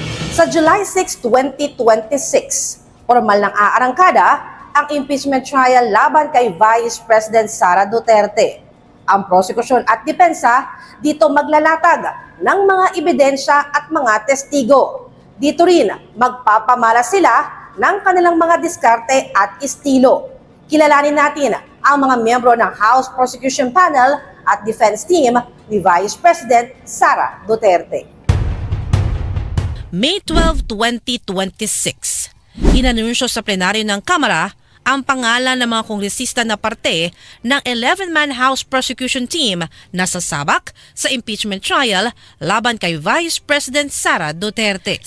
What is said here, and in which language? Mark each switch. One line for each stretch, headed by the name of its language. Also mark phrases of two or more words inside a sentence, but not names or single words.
Filipino: Sa July 6, 2026, formal ng aarangkada ang
English: impeachment trial
Filipino: laban kay Vice President Sara Duterte. Ang prosecution at depensa dito maglalatag ng mga ebidensya at mga testigo. Dito rin magpapamala sila ng kanilang mga diskarte at estilo. Kilalanin natin ang mga miyembro ng House Prosecution Panel at Defense Team ni Vice President Sara Duterte. May 12, 2026, inanunsyo sa plenaryo ng Kamara ang pangalan ng mga kongresista na parte ng 11-man House Prosecution Team na sasabak sa
English: impeachment trial
Filipino: laban kay Vice President Sara Duterte.